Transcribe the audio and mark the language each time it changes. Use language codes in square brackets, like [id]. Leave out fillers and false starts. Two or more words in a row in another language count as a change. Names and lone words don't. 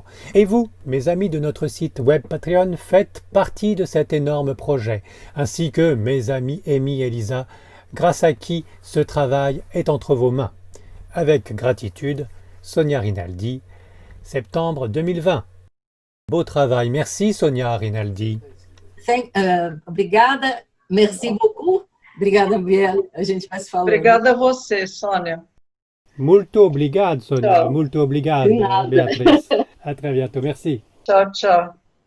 [fr] Et vous, mes amis de notre site web Patreon, faites partie de cet énorme projet, ainsi que mes amis Amy et Lisa, grâce à qui ce travail est entre vos mains. Avec gratitude, Sonia Rinaldi, septembre 2020. Beau travail. Merci, Sonia Rinaldi. Obrigada, merci beaucoup. [pt] Obrigada, Bia. A gente vai se falando. Obrigada a você, Sônia. Molto obrigado, Sonia. [it] Ciao. [pt] Molto obrigado, De nada. Beatrice. [fr] À très bientôt. Merci. [pt] Tchau, tchau.